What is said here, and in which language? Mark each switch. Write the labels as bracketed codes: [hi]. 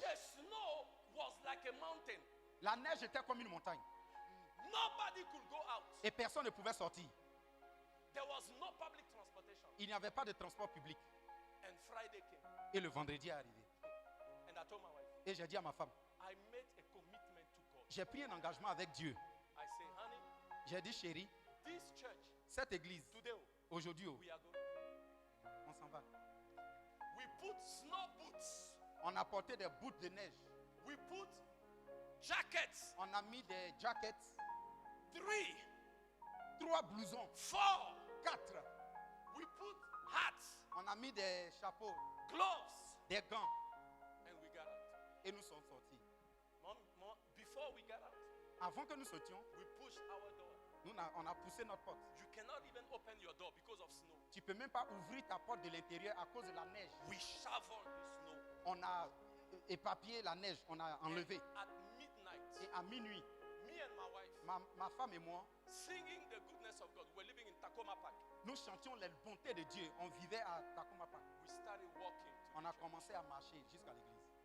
[en] The snow was like a mountain. [fr] la neige était comme une montagne. [en] Nobody could go out. [fr] Et personne ne pouvait sortir. [en] There was no public transportation. [fr] Il n'y avait pas de transport public. [en] And Friday came. [fr] Et le vendredi est arrivé. [en] And I told my wife, [fr] Et j'ai dit à ma femme, [en] I made a commitment to God. [fr] j'ai pris un engagement avec Dieu. [en] I say, honey, [fr] J'ai dit, chérie, [en] this church, [fr] cette église, [en] today, [fr] aujourd'hui, [en] we are going. [fr] on s'en va. [en] We put snow boots. [fr] On a porté des bouts de neige. [en] We put jackets. [fr] On a mis des jackets, [en] 3, [fr] 3 blousons, [en] 4. [fr] 4. [en] We put hats, [fr] On a mis des chapeaux, [en] gloves, [fr] des gants. [en] and we got out. [fr] Et nous sommes sortis. [en] Before we got out, [fr] Avant que nous sortions, [en] we pushed our door. [fr] on a poussé notre porte. [en] You cannot even open your door because of snow. [fr] Tu ne peux même pas ouvrir ta porte de l'intérieur à cause de la neige. [en] We shoveled the snow. [fr] On a éparpillé la neige, on a enlevé. [en] At midnight, [fr] Et à minuit, [en] me and my wife, [fr] ma femme et moi, [en] singing the goodness of God. We're living in Tacoma Park. [fr] nous chantions les bontés de Dieu. On vivait à Tacoma Park. [en] We started walking. [fr] On a commencé à marcher jusqu'à l'église.